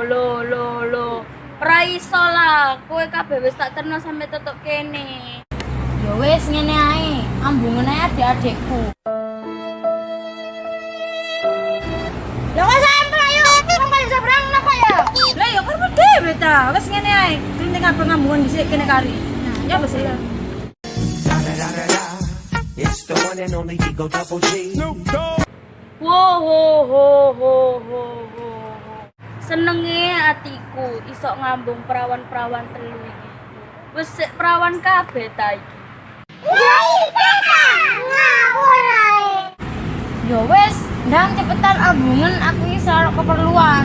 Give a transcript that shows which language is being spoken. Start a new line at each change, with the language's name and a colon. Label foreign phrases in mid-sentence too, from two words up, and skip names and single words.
Javanese: Ora iso lah, kowe kabeh wis tak terno sampe tutuk kene. Ya wis ngene ae, ambungen ae adik-adikku. Ya wis sampe ayo, wong paling seberang napa ya? Lah ya kan dhewe ta, wis ngene ae. Penting kabeh ngambungan dhisik kene kari. Nah, ya wis ya.
English: It's the one and only Eagle Double G. Wo.
Javanese: Senenge atiku iso ngambung perawan-perawan telu iki. Wis sik perawan kabeh ta iki. Ya wis, ndang cepetan ambungan aku iki ora keperluan.